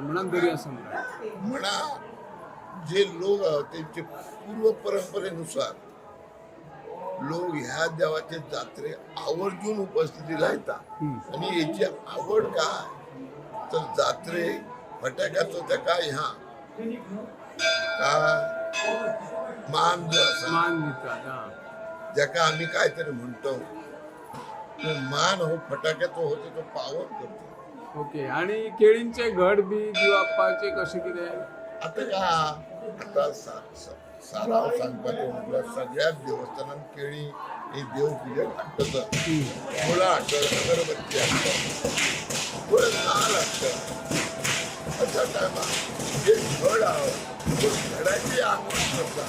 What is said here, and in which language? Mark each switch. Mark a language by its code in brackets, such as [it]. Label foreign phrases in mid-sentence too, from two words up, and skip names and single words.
[kok] म्हणा जे लोक तेंचे पूर्व परंपरेनुसार लोक ह्या देवाचे जात्रे आवर्जून उपस्थिती लायता. आणि हेची आवड काय तर जात्रे फटाक्याचो तेका ह्या मान जो आसा जेका आम्ही काय तरी म्हणतो तो मान हो फटाक्याचो होतो तो पावर करतो. ओके. आणि केळींचे घड बी दिवापाचे कशें कितें? आता का आता साराव सांगपाचें म्हटल्यार सगळ्याच देवस्थानात केळी ही देव पुजेक हाडटत, फुलां हाडटत, अगरबत्ती हाडटत, थोडे नाल्ल हाडटत. अशा टायमार जे घड आहा तो घडाची आंगवण करता.